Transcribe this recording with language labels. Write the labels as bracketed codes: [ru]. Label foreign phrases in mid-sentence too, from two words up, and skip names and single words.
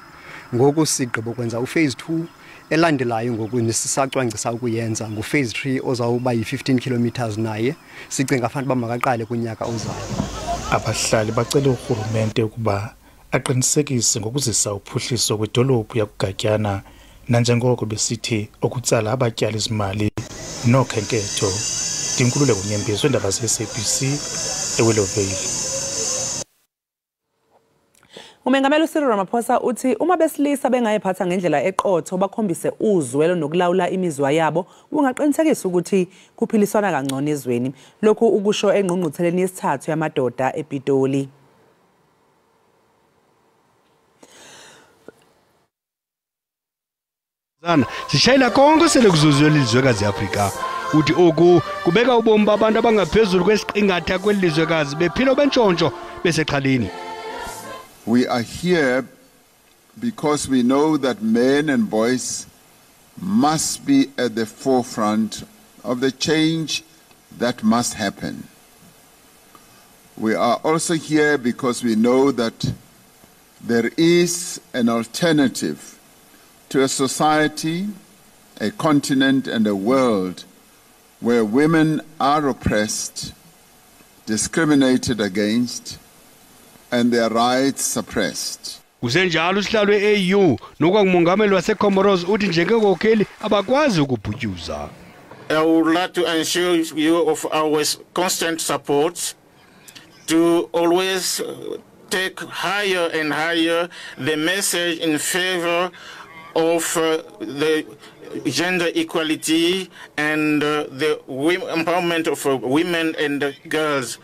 [xh] Ngoku sigqibo kwenza uphase 2 elandelayo ngoku nisisacwangcisa ukuyenza nguphase 3 ozawuba yi-15 kilometers naye sicinga fanele bamakaqale kunyaka ozayo. Abahlali bacela urhulumente ukuba aqinisekise ngokuzisa uphuhliso kwidolophu yakuGatyana nanjengoko besithi okutsala abatyali izimali nokhenketho. [zu] Dinkululeko Nyembezi, Izindaba ze-SABC eWillowvale. Umengameli uCyril Ramaphosa uthi uma besilisa bengayiphatha ngendlela eqotho bakhombise uzwelo nokulawula imizwa yabo kungaqinisekisa ukuthi kuphiliswana kangcono ezweni. Lokhu ukusho engqungqutheleni yesithathu yamadoda ePitoli. [xh] Sishayela konke sele kuzuziwe lizwekazi Afrika uthi oku kubeka ubomi babantu abangaphezulu kwesiqingatha kwelizwekazi bephila bentshontsho besexhaleni. [en] We are here because we know that men and boys must be at the forefront of the change that must happen. We are also here because we know that there is an alternative to a society a continent and a world where women are oppressed, discriminated against, and their rights suppressed. [xh] Kusenjalo usihlalo we-AU nokwangumongameli waseComoros uthi njengenkokheli abakwazi ukubhutyuza. [en] I would like to assure you of our constant support to always take higher and higher the message in favor of the gender equality and the empowerment of women and girls.